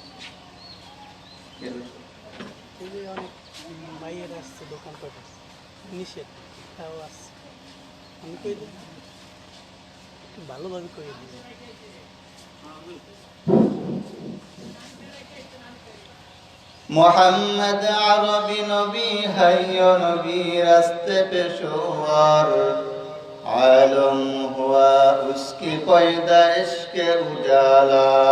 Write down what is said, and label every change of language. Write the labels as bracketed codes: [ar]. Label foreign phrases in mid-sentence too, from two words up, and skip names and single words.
[bn] এই যে অনেক মাইয়ের আসছে দোকান পাট নিষেধ তাও আসছে আমি কই দিই একটু ভালোভাবে করে দিই [ur] محمد عربی نبی ہے یا نبی راستے پیشوار عالم ہوا اس کی پیدائش کے اجالا